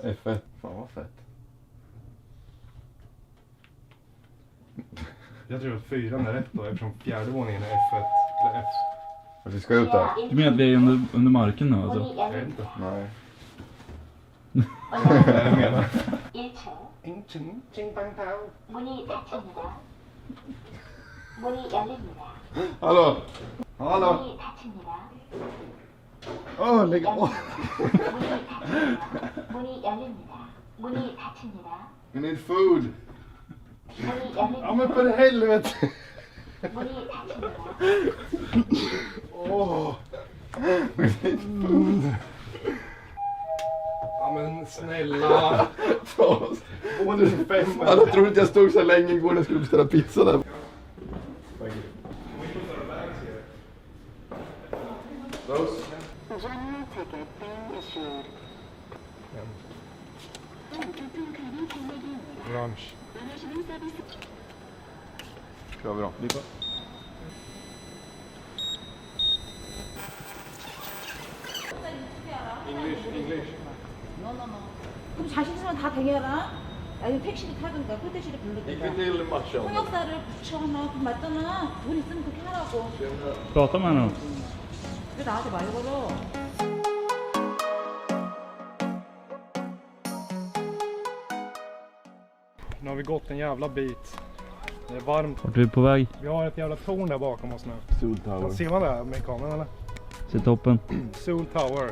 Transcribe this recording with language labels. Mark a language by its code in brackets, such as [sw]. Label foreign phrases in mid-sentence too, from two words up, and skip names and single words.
[sv] F1. Fan vad fett. Jag tror att 4 är rätt då eftersom fjärde våningen är F1 eller F. Att vi ska ut där? [ko] 지하 [sv] Du menar att vi är under marken nu [ko] 문이 [sv] alltså? Jag vet inte. [ko] 열립니다. [sv] Nej. Nej, jag menar. [ko] 1층. 문이 닫힙니다. 문이 열립니다. [sv] Hallå? Hallå? [ko] 문이 닫힙니다. [sv] Åh, lägg av. [ko] 문이 닫힙니다. 문이 열립니다. 문이 닫힙니다. [en] We need food. [ko] 문이 [sv] Ja [ko] 열립니다. [sv] men för helvete. [ko] 문이 닫힙니다. [sv] Åh. [en] We need food. [sv] Ja men snälla. Både 5 Alla trodde inte jag stod så länge igår när jag skulle beställa pizza där. [en] Those? General ticket being issued. Lunch. [sv] Kör vi då. Lipa. [en] English. [ko] 그럼 자신 있으면 다 댕겨라. 아니 택시를 타든가 콜택시를 [sv] Gick vi [ko] 부르든가. [sv] till matchen? [ko] 통역사를 붙여놔. 돈 맞잖아. 돈 있으면 그렇게 하라고. [sv] Prata med honom. [ko] 왜 나한테 말 걸어? [sv] Nu har vi gått en jävla bit. Det är varmt. Vart är vi på väg? Vi har ett jävla torn där bakom oss nu. Soul Tower. Ser man det med kameran eller? Se toppen. Soul Tower.